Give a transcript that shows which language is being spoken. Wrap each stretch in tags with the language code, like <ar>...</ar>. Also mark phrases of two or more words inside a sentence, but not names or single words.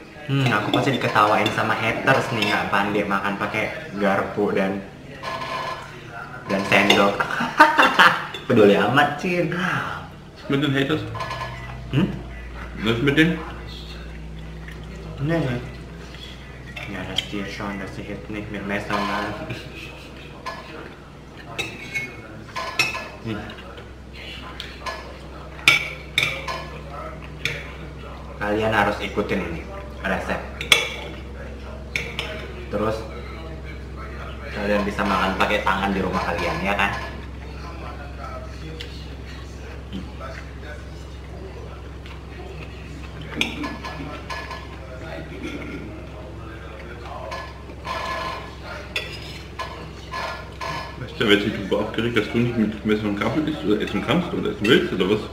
<id>Aku pasti diketawain sama haters nih, nggak pandai makan pakai garpu dan sendok. Peduli amat, Cin.</id> <de>Mit den Haters? Was mit denen? Nee. Ja, das dir schon, dass ich jetzt nicht mit Messer mal.</de> <id>Kalian harus ikutin ini resep. Terus kalian bisa makan pakai tangan di rumah kalian, ya kan?</id> <de>Weißt du, wird sich darüber aufgeregt, dass du nicht mit Messer und Gabel isst oder essen kannst oder essen willst oder was?</de>